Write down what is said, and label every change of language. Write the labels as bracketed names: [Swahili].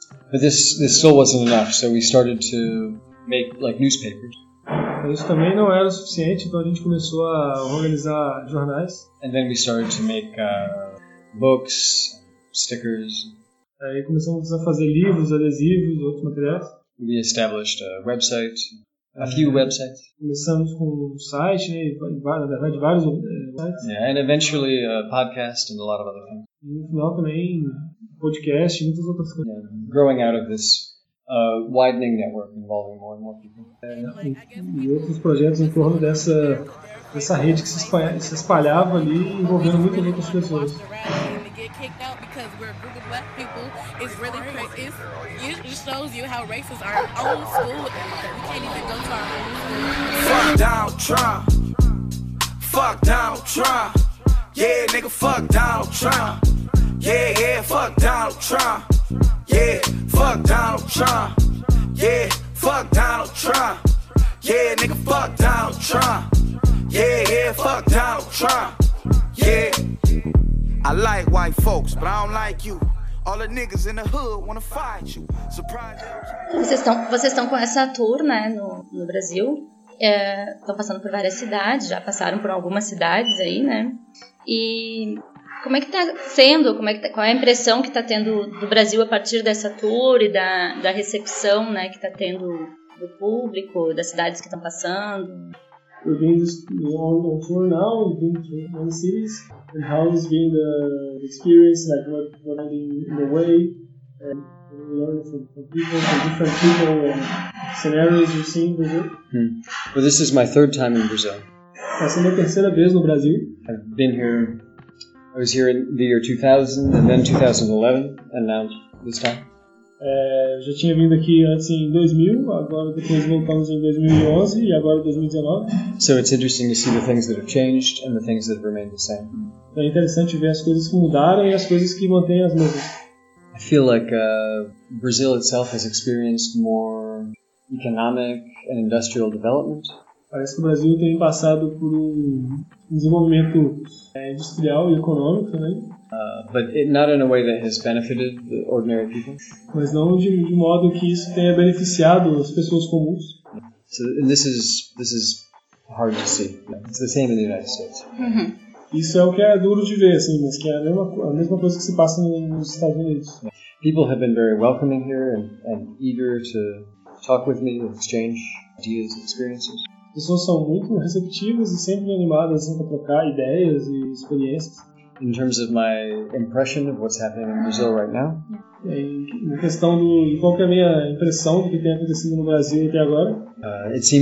[English] But this still wasn't enough, so we started to make like newspapers. [Portuguese] Isso também não era suficiente, então a gente começou a organizar jornais. [English] And then we started to make books, stickers. [Portuguese] Aí começamos a fazer livros, adesivos, outros materiais. [English] We established a website. A few websites. [Portuguese] Começamos com um site, né, na verdade vários sites. [English] Yeah, and eventually a podcast and a lot of other things. [Portuguese] E no final também podcast e muitas outras coisas. [English] Yeah, growing out of this widening network involving more and more people. [Portuguese] E outros projetos em torno dessa rede que se espalhava ali, envolvendo muitas outras pessoas. [English] Kicked out because we're a group of black people. It's really crazy. It shows you how racist our old school is. We can't even go to our own. Fuck Donald Trump. Fuck Donald Trump. Yeah, nigga, fuck Donald Trump. Yeah, yeah, fuck Donald Trump. Yeah, fuck Donald Trump. Yeah, fuck Donald Trump. Yeah, nigga, fuck Donald Trump. Yeah, yeah, fuck Donald Trump. Yeah. I like white folks, but I don't like you. All the niggas in the hood wanna fight you. Surprise. [Portuguese] Vocês estão com essa tour, né, no Brasil. Estão passando por várias cidades, já passaram por algumas cidades aí, né? E como é que está sendo, qual é a impressão que está tendo do Brasil a partir dessa tour e da recepção, né, que está tendo do público, das cidades que estão passando? [English] We've been on tour now, we've been to many cities, and how has been the experience, like what I did in the way, and learning from people, from different people, and scenarios you've seen in Brazil. Well, this is my third time in Brazil. [Portuguese] Passando a terceira vez no Brasil. [English] I've been here, I was here in the year 2000, and then 2011, and now this time. [Portuguese] Já tinha vindo aqui antes em 2000, agora depois voltamos em 2011 e agora 2019. [English] So it's interesting to see the things that have changed and the things that have remained the same. [Portuguese] É interessante ver as coisas que mudaram e as coisas que mantêm as mesmas. [English] I feel like Brazil itself has experienced more economic and industrial development. [Portuguese] Parece que o Brasil tem passado por um desenvolvimento industrial e econômico também. [English] But it, not in a way that has benefited the ordinary people. [Portuguese] Mas não de modo que isso tenha beneficiado as pessoas comuns. [English] So, and this is hard to see. It's the same in the United States. Uh-huh. [Portuguese] Isso é o que é duro de ver, assim, mas que é a mesma coisa que se passa nos Estados Unidos. [English] People have been very welcoming here and eager to talk with me, exchange ideas, experiences. [Portuguese] As pessoas são muito receptivas e sempre animadas a trocar ideias e experiências. [English] In terms of my impression of what's happening in Brazil right now. [Portuguese] Em questão do qual que é a minha impressão do que tem acontecido no Brasil até agora?